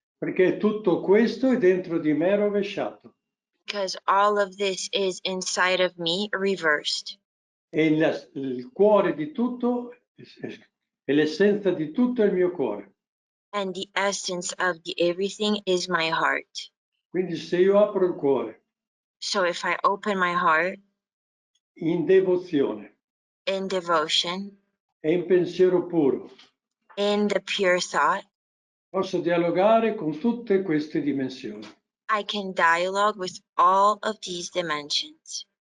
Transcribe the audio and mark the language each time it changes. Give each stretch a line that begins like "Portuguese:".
Italian: Perché tutto questo è dentro di me rovesciato.
English: because all of this is inside of me reversed.
Italian: E il cuore di tutto, e l'essenza di tutto è il mio cuore.
English: And the essence of the everything is my heart.
Italian: Quindi se io apro il cuore
English: So if I open my heart
Italian: in devozione
English: in devotion,
Italian: e in pensiero puro,
English: in the pure thought,
Italian: posso dialogare con tutte queste dimensioni.
English: I can dialogue with all of these dimensions.